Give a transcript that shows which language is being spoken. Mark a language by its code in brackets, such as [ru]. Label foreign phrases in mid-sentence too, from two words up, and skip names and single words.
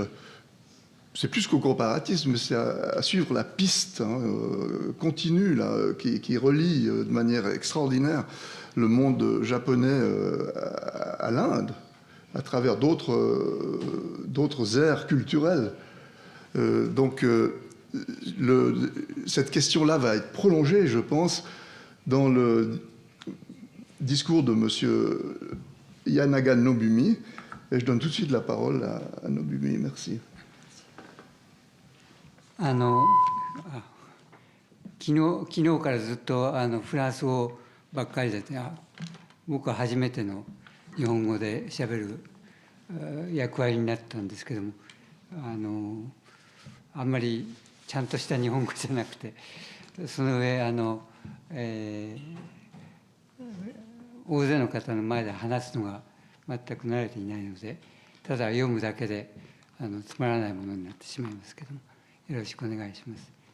[fr] C'est plus qu'au comparatisme, mais c'est à suivre la piste continue là, qui relie de manière extraordinaire le monde japonais à l'Inde, à travers d'autres aires culturelles. Cette question-là va être prolongée, je pense, dans le discours de M. Yanaga Nobumi. Et je donne tout de suite la parole à Nobumi. Merci. [ja] 昨日からずっとフランス語ばっかりで、僕は初めての日本語でしゃべる役割になったんですけども、あんまりちゃんとした日本語じゃなくて、その上大勢の方の前で話すのが全く慣れていないので、ただ読むだけでつまらないものになってしまいますけども、よろしくお願いします。